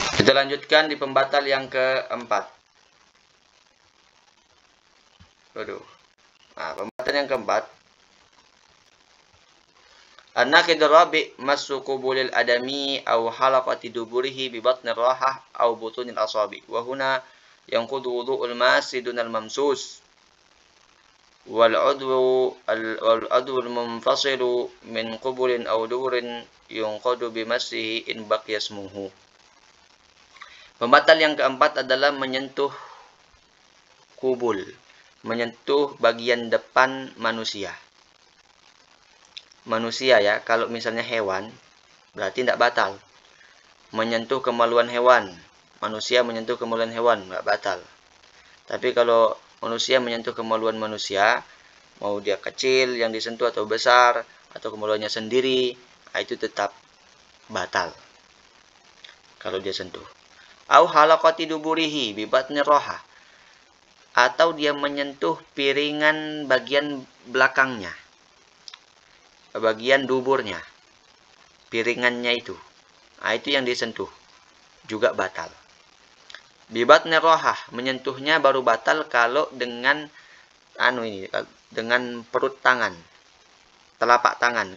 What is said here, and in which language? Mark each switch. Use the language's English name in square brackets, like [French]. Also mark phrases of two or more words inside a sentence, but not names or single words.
[Indonesian] Kita lanjutkan di pembatal yang keempat. Nah, pembatal yang keempat. [Arabic] الناقض الرابع مس قبل الآدمي أو حلقة دبره ببطن الراحة أو بطون الأصابع. وهنا ينقض وضوء الماس دون الممسوس. والعضو المنفصل من قبل أو دبر ينقض بمسه إن بقي اسمه. [Indonesian] Pembatal yang keempat adalah menyentuh kubul, menyentuh bagian depan manusia. Manusia ya, kalau misalnya hewan berarti tidak batal. Menyentuh kemaluan hewan, manusia menyentuh kemaluan hewan nggak batal. Tapi kalau manusia menyentuh kemaluan manusia, mau dia kecil yang disentuh atau besar atau kemaluannya sendiri, itu tetap batal kalau dia sentuh. [Arabic] أو حلقة دبره ببطن الراحة, [Indonesian] atau dia menyentuh piringan bagian belakangnya, bagian duburnya, piringannya itu. Nah, itu yang disentuh juga batal. Bibatnya rohah, menyentuhnya baru batal kalau dengan dengan perut tangan, telapak tangan.